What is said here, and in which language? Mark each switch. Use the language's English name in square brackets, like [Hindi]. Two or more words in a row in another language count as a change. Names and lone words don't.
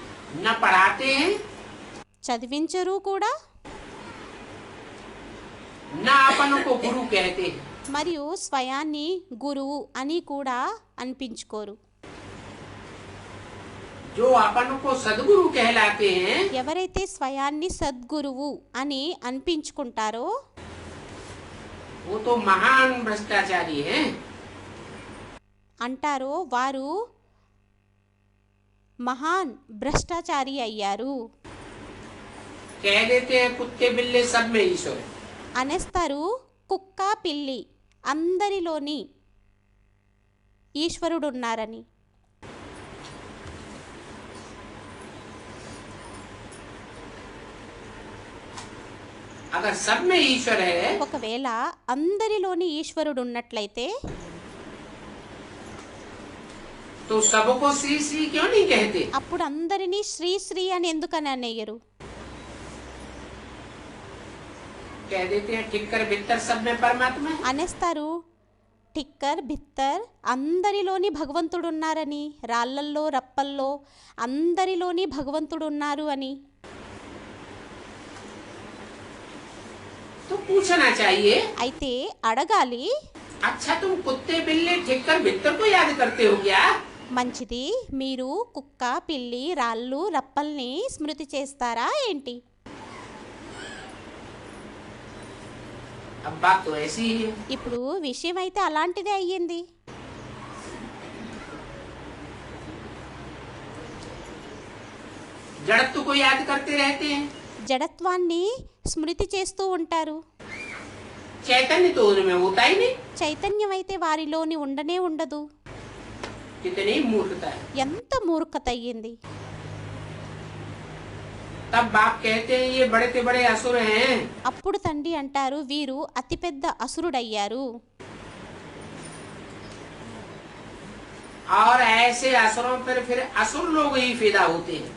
[Hindi] न पढ़ाते हैं, [Telugu] చదివించరు కూడా, [Hindi] न अपन को गुरु कहते हैं। [Telugu] మరియు స్వయాన్ని గురువు అని కూడా అనిపించుకోరు. [Hindi] जो अपन को सदगुरु कहलाते हैं, [Telugu] ఎవరైతే స్వయాన్ని సద్గురువు అని అనిపించుకుంటారో [Hindi] वो तो महान भ्रष्टाचारी हैं। [Telugu] అంటారో వారు మహాన్ భ్రష్టాచారి అయ్యారు. [Hindi] कह देते हैं कुत्ते बिल्ले सब में ईश्वर है। [Telugu] అనేస్తారు కుక్క పిల్లి అందరిలోని ఈశ్వరుడు ఉన్నారని. [Hindi] अगर सब में ईश्वर है [Telugu] ఒకవేళ అందరిలోని ఈశ్వరుడు ఉన్నట్లయితే [Hindi] तो सबको श्री श्री क्यों नहीं कहते? [Telugu] అప్పుడు అందరినీ శ్రీ శ్రీ అని ఎందుకని అనేయరు? [Hindi] कह देते हैं ठिक्कर भित्तर सब में परमात्मा है। [Telugu] అనేస్తారు [Hindi] ठिक्कर भित्तर [Telugu] అందరిలోని భగవంతుడు ఉన్నారని, రాళ్ళల్లో రప్పల్లో అందరిలోని భగవంతుడు ఉన్నారు అని. [Hindi] तो पूछना चाहिए, [Telugu] అయితే అడగాలి, [Hindi] अच्छा तुम कुत्ते बिल्ले ठिक्कर भित्तर को याद करते हो क्या? [Telugu] మంచిది, మీరు కుక్క పిల్లి రాళ్ళు రప్పల్ని స్మృతి చేస్తారా ఏంటి? [Hindi] अब बात तो ऐसी ही है। [Telugu] ఇప్పుడు విషయం అయితే అలాంటిదే అయ్యింది. [Hindi] जड़त्व को याद करते रहते हैं, [Telugu] జడత్వాన్ని స్మృతి చేస్తూ ఉంటారు. [Hindi] चैतन्य तो उनमें होता ही नहीं। [Telugu] చైతన్యం అయితే వారిలోని ఉండనే ఉండదు. [Hindi] कितनी मूर्खता है। [Telugu] ఎంత మూర్ఖత అయ్యింది. [Hindi] तब बाप कहते हैं ये बड़े से बड़े असुर हैं। [Telugu] అప్పుడు తండ్రి అంటారు వీరు అతిపెద్ద అసురుడయ్యారు. [Hindi] और ऐसे असुरों पर फिर असुर लोग ही फिदा होते हैं।